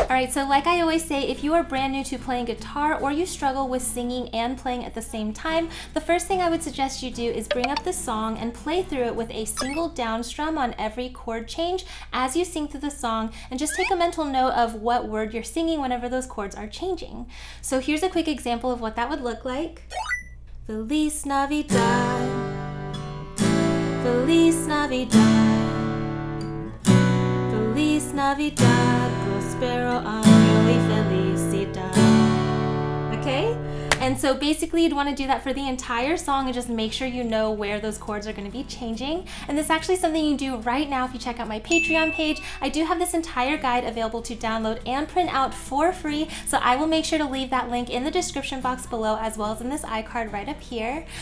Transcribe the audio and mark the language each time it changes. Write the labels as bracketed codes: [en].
[en] Alright, so like I always say, if you are brand new to playing guitar or you struggle with singing and playing at the same time, the first thing I would suggest you do is bring up the song and play through it with a single down strum on every chord change as you sing through the song, and just take a mental note of what word you're singing whenever those chords are changing. So here's a quick example of what that would look like. [es] Feliz Navidad, Feliz Navidad, Feliz Navidad, Prospero año y felicidad. [en] Okay? And so basically you'd want to do that for the entire song and just make sure you know where those chords are going to be changing. And this is actually something you can do right now if you check out my Patreon page. I do have this entire guide available to download and print out for free, so I will make sure to leave that link in the description box below, as well as in this iCard right up here.